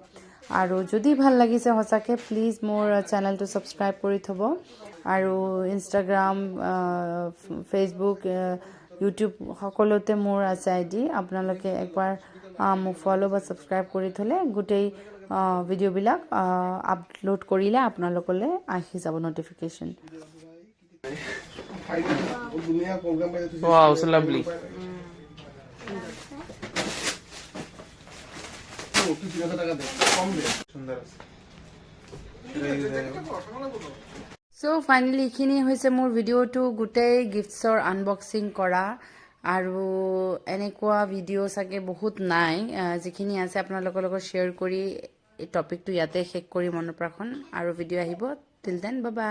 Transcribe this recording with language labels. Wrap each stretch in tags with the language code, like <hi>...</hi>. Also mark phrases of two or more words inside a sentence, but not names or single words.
<as>আৰু যদি ভাল লাগিছে সঁচাকৈ, প্লিজ মোৰ চেনেলটো ছাবস্ক্ৰাইব কৰি থ'ব, আৰু ইনষ্টাগ্ৰাম, ফেচবুক, ইউটিউব সকলোতে মোৰ আছে ID। আপোনালোকে একবাৰ মোক ফ'ল' বা ছাবস্ক্ৰাইব কৰি থ'লে গোটেই ভিডিঅ'বিলাক আপলোড কৰিলে আপোনালোকলৈ আহি যাব ন'টিফিকেশ্যন।</as> <en>Wow, so lovely.</en> <bn>সুন্দর আছে এটা use হয়ে গেল।</bn> <as>চ' ফাইনেলি এইখিনি হৈছে মোৰ ভিডিঅ'টো গোটেই গিফ্টছৰ আনবক্সিং কৰা আৰু এনেকুৱা ভিডিঅ' চাগে বহুত নাই যিখিনি আছে আপোনালোকৰ লগত শ্বেয়াৰ কৰি এই টপিকটো ইয়াতে শেষ কৰি মনৰ প্ৰাখন আৰু ভিডিঅ' আহিব</as> <en>till then bye bye.</en>